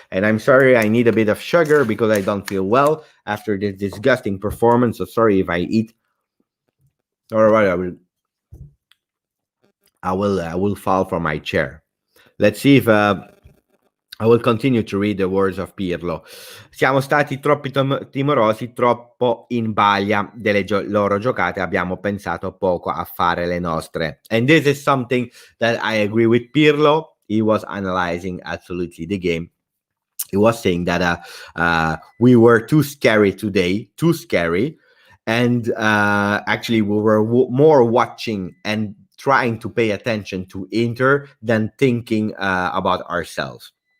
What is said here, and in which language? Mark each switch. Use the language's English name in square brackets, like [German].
[English] And I'm sorry, I need a bit of sugar because I don't feel well after this disgusting performance. So sorry if I eat. All right, I will fall from my chair. Let's see if I will continue to read the words of Pirlo. [Italian] Siamo stati troppo timorosi, troppo in balia delle loro giocate, abbiamo pensato poco a fare le nostre. [English] And this is something that I agree with Pirlo. He was analyzing absolutely the game. He was saying that we were too scary today, too scary. And actually, we were more watching and trying to pay attention to Inter than thinking about ourselves.